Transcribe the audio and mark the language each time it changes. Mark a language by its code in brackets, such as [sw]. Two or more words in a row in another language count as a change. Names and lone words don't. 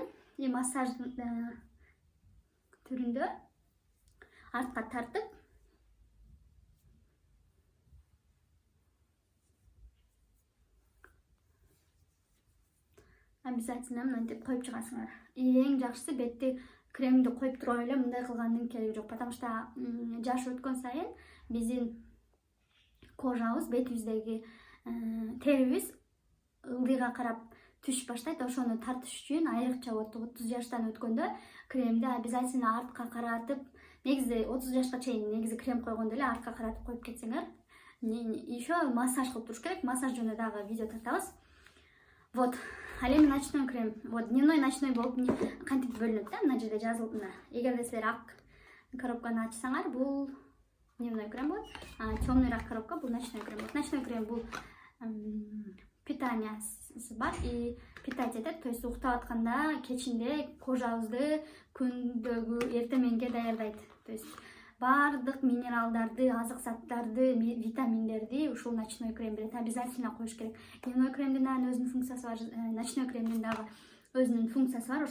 [ky] И массаж түрүндө артка тартып, обязательно мынтип коюп чыгасыңар. Эң жакшысы бетти кремди коюп туруп эле мындай кылгандын кереги жок. [ru] Потому что [ky] жаш өткөн сайын биздин кожабыз, бетибиздеги терибиз ылдыйга карап түшүп баштайт. Ошону тартыш үчүн айрыкча 30 жаштан өткөндө кремди обязательно артка каратып, негизи 30 жашка чейин негизи крем койгондо эле артка каратып коюп кетсеңер, еще массаж кылып туруш керек. Массаж жөнүндө дагы видео тартабыз. Вот, ал эми [ru] ночной крем. [ky] Вот, [ru] дневной, ночной [ky] болуп кантип бөлүнөт да, мына жерде жазылып мына. Эгерде силер ак коробканы ачсаңар, бул [ru] дневной крем [ky] болот. Темныйраак коробка бул [ru] ночной крем [ky] болот. [ru] Ночной крем [ky] бул питаниясы бар [ru] и питать [ky] этет. [ru] То есть [ky] уктап атканда кечинде кожабызды күндөгү эртең мененге даярдайт. [ru] То есть [ky] бардык минералдарды, азык заттарды, витаминдерди ушул [ru] ночной крем [ky] берет. Обязательно коюш керек. Дневной кремдин дагы өзүнүн функциясы бар, ночной кремдин дагы өзүнүн функциясы бар.